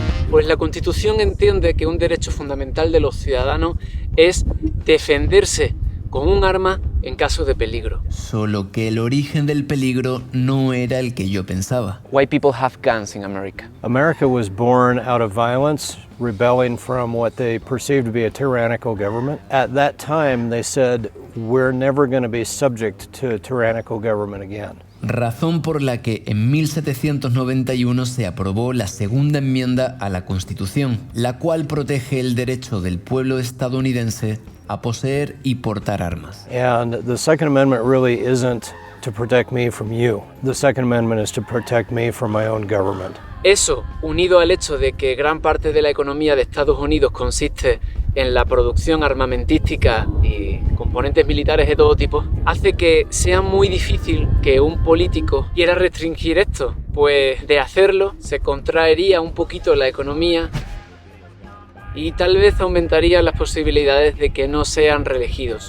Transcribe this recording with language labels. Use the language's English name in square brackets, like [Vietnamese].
[Spanish] Pues la Constitución entiende que un derecho fundamental de los ciudadanos es defenderse con un arma en caso de peligro. Solo que el origen del peligro no era el que yo pensaba. [English] Why people have guns in America? America was born out of violence, rebelling from what they perceived to be a tyrannical government. At that time, they said, we're never going to be subject to a tyrannical government again. [Spanish] Razón por la que en 1791 se aprobó la segunda enmienda a la Constitución, la cual protege el derecho del pueblo estadounidense a poseer y portar armas. [English] And the Second Amendment really isn't to protect me from you. The Second Amendment is to protect me from my own government. [Spanish] Eso, unido al hecho de que gran parte de la economía de Estados Unidos consiste en la producción armamentística y componentes militares de todo tipo, hace que sea muy difícil que un político quiera restringir esto, pues de hacerlo se contraería un poquito la economía y tal vez aumentaría las posibilidades de que no sean reelegidos.